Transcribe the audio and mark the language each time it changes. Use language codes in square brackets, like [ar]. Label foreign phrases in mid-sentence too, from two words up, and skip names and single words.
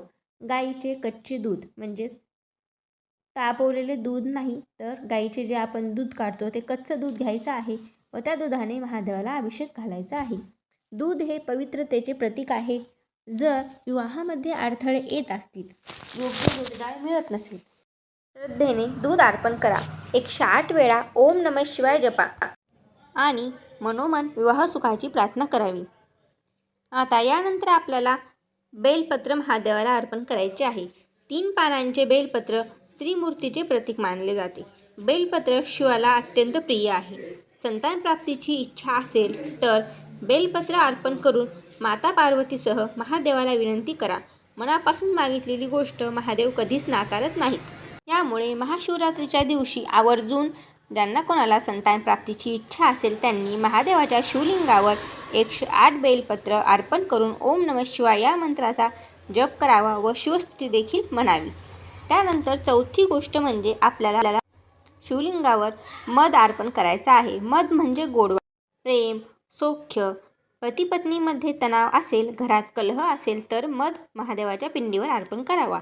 [mr] गाईचे कच्चे दूध म्हणजेच तापवलेले दूध नाही, तर गाईचे जे आपण दूध काढतो ते कच्चं दूध घ्यायचं आहे व त्या दुधाने महादेवाला अभिषेक घालायचा आहे. दूध हे पवित्रतेचे प्रतीक आहे. जर विवाहामध्ये अडथळे येत असतील, योग्य जोडीदार मिळत नसेल, श्रद्धेने दूध अर्पण करा. 108 वेळा [sa] ओम नमः शिवाय [mr] जपा आणि मनोमन विवाह सुखाची प्रार्थना करावी. आता यानंतर आपल्याला बेलपत्र महादेवाला अर्पण करायचे आहे. 3 पानांचे बेलपत्र त्रिमूर्तीचे प्रतीक मानले जाते. बेलपत्र शिवाला अत्यंत प्रिय आहे. संतान प्राप्तीची इच्छा असेल तर बेलपत्र अर्पण करून माता पार्वतीसह महादेवाला विनंती करा. मनापासून मागितलेली गोष्ट महादेव कधीच नाकारत नाहीत. यामुळे महाशिवरात्रीच्या दिवशी आवर्जून ज्यांना कोणाला संतान प्राप्तीची इच्छा असेल त्यांनी महादेवाच्या शिवलिंगावर 108 बेलपत्र अर्पण करून [sa] ओम नमः शिवाय [mr] या मंत्राचा जप करावा व शिवस्तुती देखील म्हणावी. त्यानंतर चौथी गोष्ट म्हणजे आपल्याला शिवलिंगावर मध अर्पण करायचा आहे. मध म्हणजे गोडवा, प्रेम, सौख्य. पती-पत्नीमध्ये तणाव असेल, घरात कलह असेल तर मध महादेवाच्या पिंडीवर अर्पण करावा.